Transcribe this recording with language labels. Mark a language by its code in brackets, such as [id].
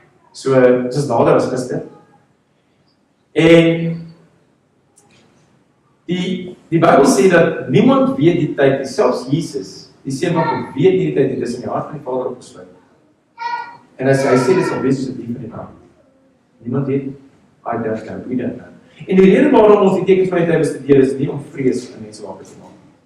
[af] So, ons is nader as gister. En die Bybel sê dat niemand weet die tyd, nie, selfs Jesus, die seun van God, weet nie die tyd, dit is in die hart van die Vader opgesluit. En hy sê, dit sal wees soos 'n dief in die nag. Niemand weet, [en] I don't know, we don't know. [af] En die rede waarom ons die tekens van die tyd bestudeer, is nie om vrees in mense wakker te maak.